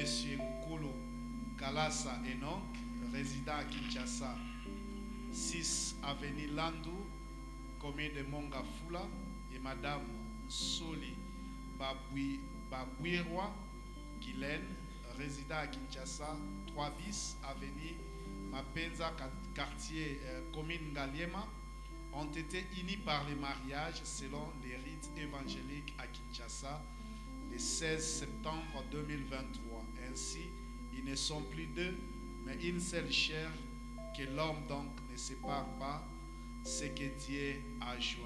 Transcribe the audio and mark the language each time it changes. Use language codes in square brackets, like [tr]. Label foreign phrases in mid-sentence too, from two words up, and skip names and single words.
[fr] Nkulu Kalasa Enoch, résident à Kinshasa, 6 avenue Landu, commune de Mongafula, et Madame Soli Babouirwa Guylaine, résident à Kinshasa, 3 bis, avenue Mapenza, quartier commune Ngaliema, ont été unis par le mariage selon les rites évangéliques à Kinshasa le 16 septembre 2023. Ainsi, ils ne sont plus deux, mais une seule chair, que l'homme donc ne sépare pas ce que Dieu a joint.